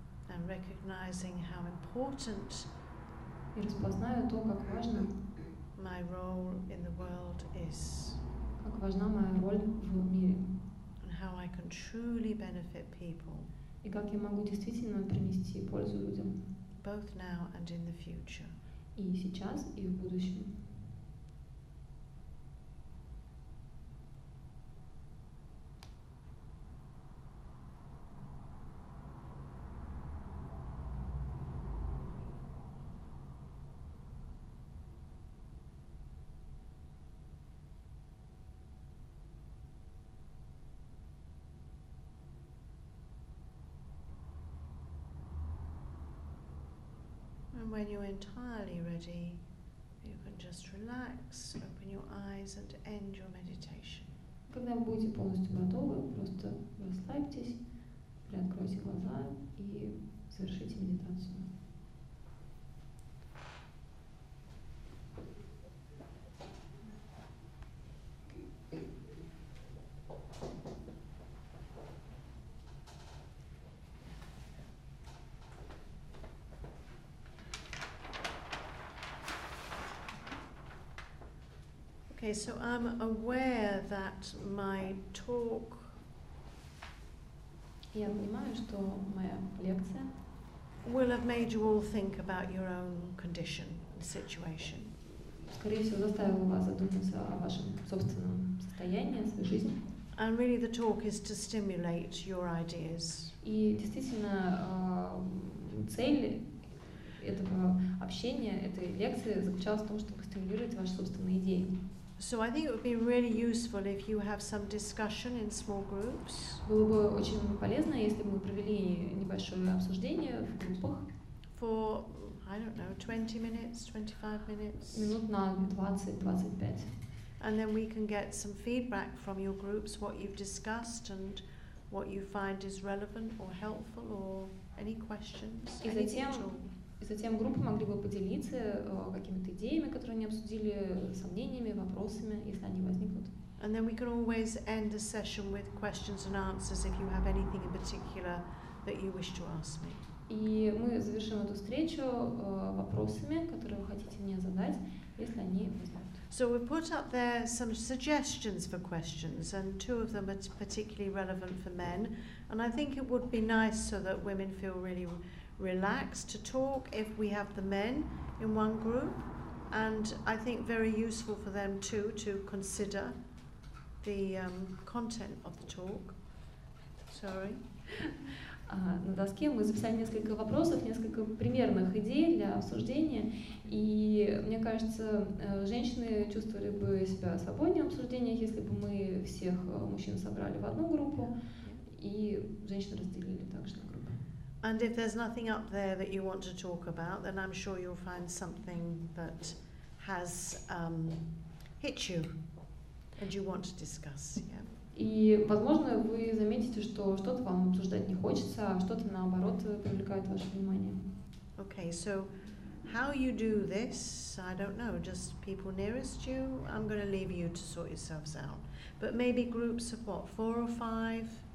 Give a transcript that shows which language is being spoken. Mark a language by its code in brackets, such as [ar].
[en] And recognizing how important [ru] И распознаю то, как важно, [en] my role in the world is. [ru] как важна моя роль в мире. [en] And how I can truly benefit people. [ru] И как я могу действительно принести пользу людям. [en] Both now and in the future. [ru] И сейчас, и в будущем. [en] And when you're entirely ready, you can just relax, open your eyes and end your meditation. [ru] Когда вы будете полностью готовы, просто расслабьтесь, приоткройте глаза и совершите медитацию. [en] Okay, so I'm aware that my talk [ru] Я понимаю, что моя лекция [en] will have made you all think about your own condition and situation. [ru] скорее всего, заставила вас задуматься о вашем собственном состоянии, о своей жизни. [en] And really the talk is to stimulate your ideas. [ru] И действительно, цель этого общения, этой лекции заключалась в том, чтобы стимулировать ваши собственные идеи. [en] So I think it would be really useful if you have some discussion in small groups. [ru] Было бы очень полезно, если бы мы провели небольшое обсуждение в группах. [en] For, I don't know, 20 minutes, 25 minutes. [ru] Минут на 20-25. [en] And then we can get some feedback from your groups, what you've discussed and what you find is relevant or helpful or any questions. [ru] И затем группы могли бы поделиться какими-то идеями, которые они обсудили, сомнениями, вопросами, если они возникнут. [en] And then we can always end the session with questions and answers if you have anything in particular that you wish to ask me. [ru] И мы завершим эту встречу вопросами, которые вы хотите мне задать, если они возникнут. [en] So we put up there some suggestions for questions, and two of them are particularly relevant for men. And I think it would be nice so that women feel really relaxed to talk if we have the men in one group, and I think very useful for them too to consider the content of the talk. Sorry. [ru] На доске мы записали несколько вопросов, несколько примерных идей для обсуждения, и мне кажется, женщины чувствовали бы себя свободнее в обсуждениях, если бы мы всех мужчин собрали в одну группу, и женщин разделили также на группы. [en] And if there's nothing up there that you want to talk about, then I'm sure you'll find something that has hit you and you want to discuss. Yeah. [ru] И, возможно, вы заметите, что что-то вам обсуждать не хочется, а что-то, наоборот, привлекает ваше внимание. [en] Okay, so how you do this, I don't know, just people nearest you, I'm going to leave you to sort yourselves out. But maybe groups of what, 4 or 5?